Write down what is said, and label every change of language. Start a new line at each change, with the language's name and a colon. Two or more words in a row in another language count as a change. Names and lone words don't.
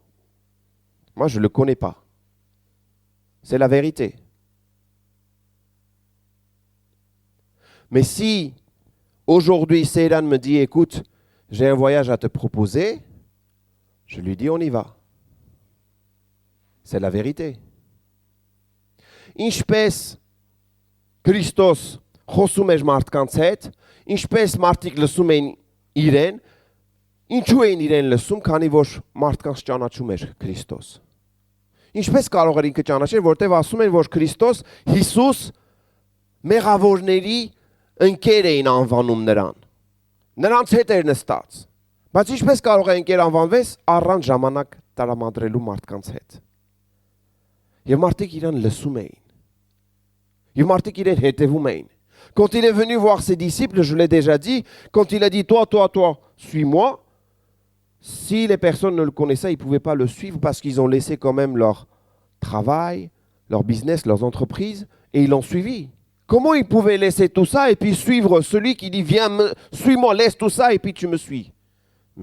French: Moi, je ne le connais pas. C'est la vérité. Mais si aujourd'hui, Seydan me dit, écoute, j'ai un voyage à te proposer, je lui dis, on y va. C'est la vérité.
Armenian: Ինչպես Քրիստոս խոսում էր մարդկանց հետ, ինչպես մարդիկ լսում էին իրեն, ինչու էին իրեն լսում, քանի որ մարդկանց ճանաչում էր Քրիստոս։ Ինչպես կարող էր ինքը ճանաչել, որտեղ ասում են, որ Քրիստոս Հիսուս մեղավորների ընկեր էին անվանում նրան։ Նրանց հետ էր նստած։ Բայց ինչպես կարող է ընկեր անվանվես առանց ժամանակ տրամադրելու մարդկանց հետ։ Եվ մարդիկ իրան լսում էին. Եվ մարդիկ իրեն հետևում էին.
French: Quand il est venu voir ses disciples, je l'ai déjà dit, quand il a dit toi, suis-moi, si les personnes ne le connaissaient, ils ne pouvaient pas le suivre parce qu'ils ont laissé quand même leur travail, leur business, leurs entreprises, et ils l'ont suivi. Comment ils pouvaient laisser tout ça et puis suivre celui qui dit viens, suis-moi, laisse tout ça et puis tu me suis?